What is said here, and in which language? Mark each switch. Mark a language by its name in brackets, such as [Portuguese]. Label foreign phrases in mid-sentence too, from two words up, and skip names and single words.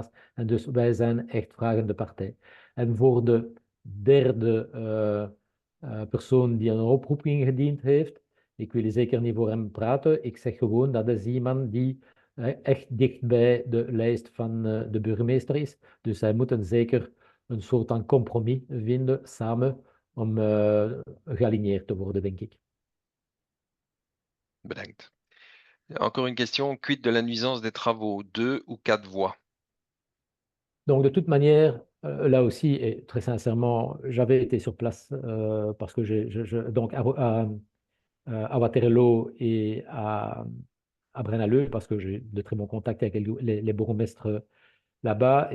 [Dutch] En dus wij zijn echt vragende partij. En voor de derde persoon die een oproep ingediend heeft, ik wil zeker niet voor hem praten. Ik zeg gewoon dat is iemand die echt dicht bij de lijst van de burgemeester is. Dus zij moeten zeker een soort van compromis vinden samen om gealigneerd te worden, denk ik. Bedankt. [French] Encore une question. Quid de la nuisance des travaux, 2 ou 4 voies? Donc, de toute manière, là aussi, et très sincèrement, j'avais été sur place parce que donc à Waterloo et à Braine-l'Alleud, parce que j'ai de très bons contacts avec les bourgmestres là-bas.